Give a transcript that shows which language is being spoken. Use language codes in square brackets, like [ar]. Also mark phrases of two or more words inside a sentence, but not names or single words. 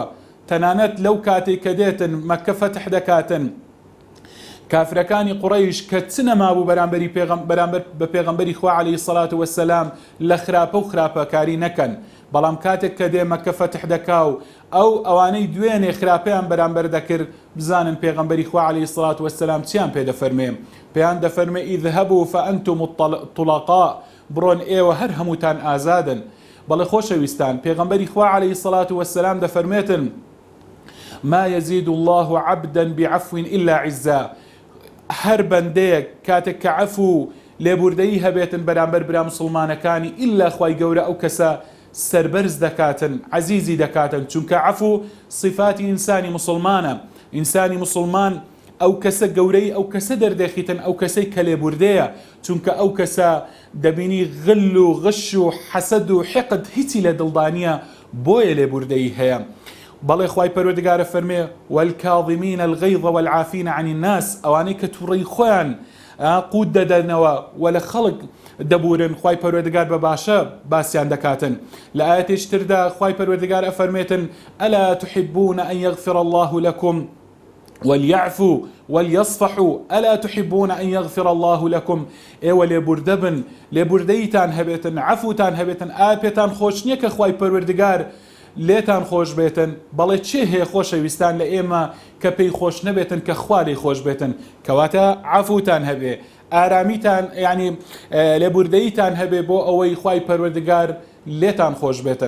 [ckb] تەنانەت لەو کاتێک کە دێتن مەککە فەتح دەکاتن، کافرەکانی قوڕەیش کە چ نەمابوو بەرامبەر بە پێغەمبەری خوا [ar] عەلەیهی سەڵات وەسسەلام [ckb] لە خراپە و خراپەکاری نەکەن، بەڵام کاتێک کە دێ مەککە فەتح دەکا و ئەوانەی دوێنێ خراپەیان بەرامبەر دەکرد، بزانن پێغەمبەری خوا [ar] عەلەیهی سەڵات وەسسەلام [ckb] چیان پێ دەفەرمێ؟ پێیان دەفەرمێ [ar] اذهبوا فأنتم الطلقاء، [ckb] بڕۆن ئێوە هەر هەمووتان ئازادن. بەڵێ خۆشەویستان، پێغەمبەری خوا [ar] عەلەیهی سەڵات وەسسەلام [ckb] دەفەرمێتن [ar] ما يزيد الله عبدا بعفو إلا عزا. [ckb] هەر بەندەیەک کاتێک کە عەفو لێبوردەیی هەبێتن بەرامبەر برا موسڵمانەکانی، ئیلا خوای گەورە ئەو کەسە سەربەرز دەکاتن، عەزیزی دەکاتن، چونکە عەفو صفاتی ئینسانی موسڵمانە. ئینسانی موسڵمان ئەو کەسە گەورەی ئەو کەسە دەردەخیتن، ئەو کەسەی کە لێبوردەیە، چونکە ئەو کەسە دەبینی غل و غش و حەسەد و حقد هیچی لە دڵدانیە، بۆیە لێبوردەیی هەیە. بەڵێ خوای پەروەردگارە فەرمێ [ar] والكاظمين الغيظ والعافين عن الناس، [ckb] ئەوانەی کە تووڕەی خۆیان قوت دەدەنەوە و لە خەڵک دەبورن، خوای پەروەردگار بە باشە باسییان دەکاتن. لە ئاەتێش تردا خوای پەروەردگار ئەفەرمێتن [ar] ئەلا تحبون أن يغفر الله لكم وليعفوا وليصفحوا ألا تحبون أن يغفر الله لكم. [ckb] ئێوە لێبوردە بن، لێبوردەیتان هەبێتن، عەفوتان هەبێتن. پێتان خۆش نییە کە خوای پەروەردگار لێتان خۆش بێتن، بەڵێ چێ هەیە خۆشەویستان لە ئێمە کە پێی خۆش نەبێتن کە خوا لێی خۆش بێتن؟ کەواتە عەفوتان هەبێ، ئارامیتان ینی لێبوردەیتان هەبێ بۆ ئەوەی خوای پەروەردگار لێتان خۆش بێتن.